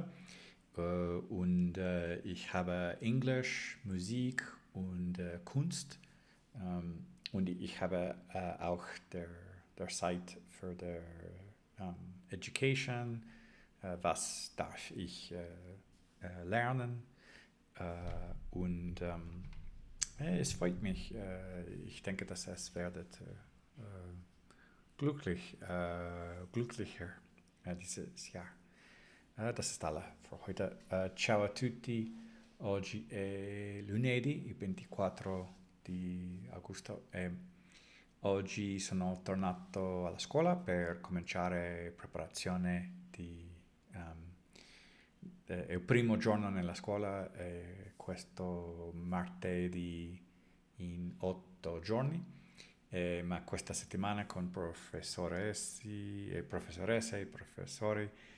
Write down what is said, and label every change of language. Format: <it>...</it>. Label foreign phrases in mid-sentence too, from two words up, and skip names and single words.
<de>und ich habe Englisch, Musik und Kunst und ich habe auch der Seite für der Education, was darf ich lernen und es freut mich. Ich denke, dass es werdet glücklicher dieses Jahr. Das ist alle für heute.</de> <it>Ciao a tutti. Oggi è lunedì, il 24 di agosto e oggi sono tornato alla scuola per cominciare preparazione è il primo giorno nella scuola questo martedì in 8 giorni ma questa settimana con professoresse e professori</it>